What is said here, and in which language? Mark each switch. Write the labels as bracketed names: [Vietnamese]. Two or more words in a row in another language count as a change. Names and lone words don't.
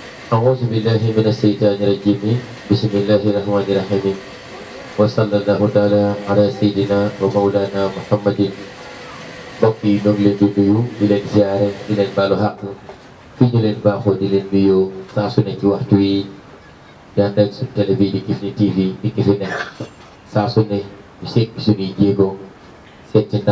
[Arabic] أعوذ بالله من الشيطان الرجيم بسم الله الرحمن الرحيم. وصلى الله تعالى على سيدنا ومولانا محمد. [Wolof] Mbokk yi ñoo ngi leen di nuyu di leen ziare di leen baalu xaq fii ñu leen baaxoo di leen nuyoo saa su ne ci waxtu wi di ànd ak suñu télé bi di Kifne TV di ki fi nekk saa su ne ñu sekk suñuy jéego seet ci